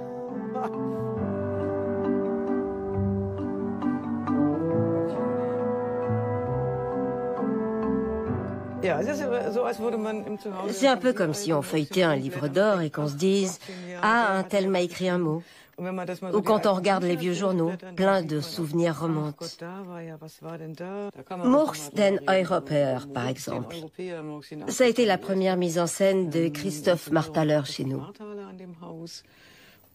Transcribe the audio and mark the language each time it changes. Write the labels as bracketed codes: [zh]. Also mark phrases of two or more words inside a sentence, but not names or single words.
[fr] C'est un peu comme si on feuilletait un livre d'or et qu'on se dise « Ah, un tel m'a écrit un mot ». Ou quand on regarde les vieux journaux, plein de souvenirs remontent. Murks den Europäer, par exemple. Ça a été la première mise en scène de Christoph Marthaler chez nous.